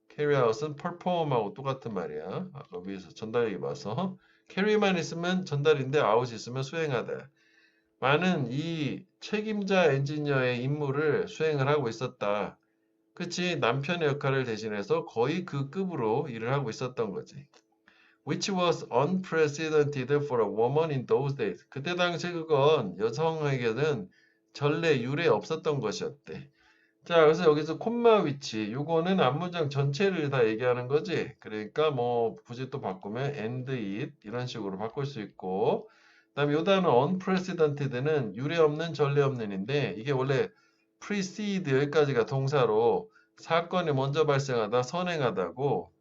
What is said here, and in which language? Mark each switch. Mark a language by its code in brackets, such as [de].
[ko] carry out은 perform하고 똑같은 말이야. 아까 위에서 전달 얘기 봐서 carry만 있으면 전달인데 out 있으면 수행하다. 많은 이 책임자 엔지니어의 임무를 수행을 하고 있었다. 그치? 남편의 역할을 대신해서 거의 그 급으로 일을 하고 있었던 거지. [en] Which was unprecedented for a woman in those days. [ko] 그때 당시 그건 여성에게는 전례 유례 없었던 것이었대. 자, 그래서 여기서 콤마 위치, 요거는 앞문장 전체를 다 얘기하는 거지. 그러니까 뭐 굳이 또 바꾸면 [en] and it [ko] 이런 식으로 바꿀 수 있고, 그다음에 요 단어 unprecedented는 유례 없는 전례 없는인데 이게 원래 precede 여기까지가 동사로 사건이 먼저 발생하다 선행하다고.